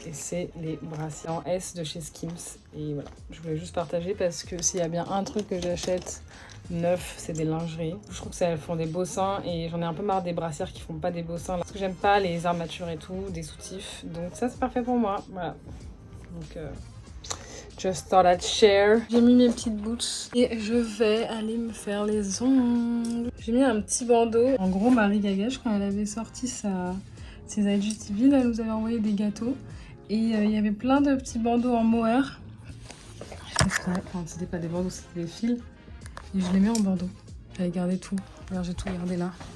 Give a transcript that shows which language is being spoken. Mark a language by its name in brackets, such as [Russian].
[French] Et c'est les brassières en S de chez Skims. Et voilà, je voulais juste partager parce que s'il y a bien un truc que j'achète neuf, c'est des lingeries. Je trouve que ça, elles font des beaux seins et j'en ai un peu marre des brassières qui font pas des beaux seins. Parce que j'aime pas les armatures et tout, des soutifs. Donc ça, c'est parfait pour moi. Voilà. [English] Donc, just thought I'd share. [French] J'ai mis mes petites boots et je vais aller me faire les ongles. J'ai mis un petit bandeau. En gros, Marie Gagache, quand elle avait sorti ses IGTV, là, elle nous avait envoyé des gâteaux. Et il y avait plein de petits bandeaux en mohair. Enfin, c'était pas des bandeaux, c'était des fils. Et je les mets en bandeau. J'avais gardé tout. Regarde, j'ai tout gardé là.